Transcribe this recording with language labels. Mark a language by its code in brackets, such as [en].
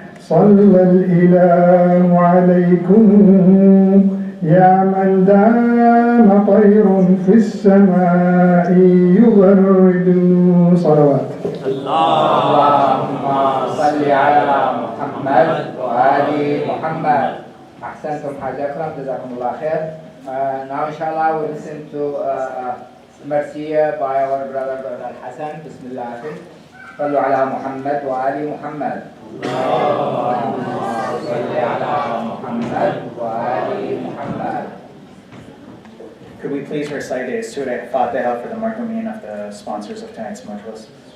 [ar] صلى الإله عليكم يا من دام طير في السماء يغرد صلوات. اللهم صل على محمد وآل محمد. أحسنتم حاج أكرم, جزاكم الله خير. [en] Now inshallah we listen to Marsiya by our brother Al-Hassan. [ar] Bismillah. صلوا على محمد وآل محمد. اللهم صل على محمد وآل محمد. [en] Could we please recite a Surah Fatiha for the marhumin of the sponsors of tonight's majlis?